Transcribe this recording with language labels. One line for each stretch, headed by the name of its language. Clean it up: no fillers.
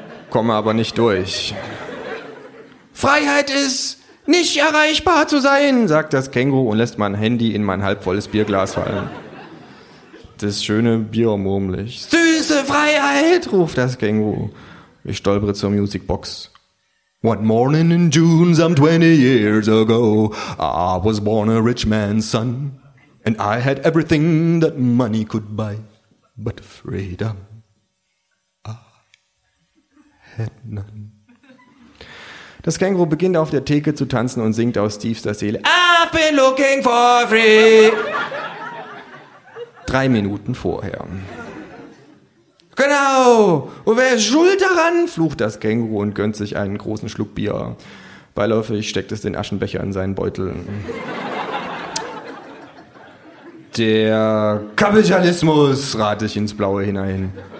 German: Komme aber nicht durch. Freiheit ist, nicht erreichbar zu sein, sagt das Känguru und lässt mein Handy in mein halbvolles Bierglas fallen. Das schöne Bier murmel ich. Süße Freiheit, ruft das Känguru. Ich stolpere zur Musicbox.
English: One morning in June, some 20 years ago, I was born a rich man's son. And I had everything that money could buy, but freedom I had none.
German: Das Känguru beginnt auf der Theke zu tanzen und singt aus tiefster Seele.
English: I've been looking for freedom.
German: 3 Minuten vorher. Genau, und wer ist schuld daran? Flucht das Känguru und gönnt sich einen großen Schluck Bier. Beiläufig steckt es den Aschenbecher in seinen Beutel. Der Kapitalismus, rate ich ins Blaue hinein.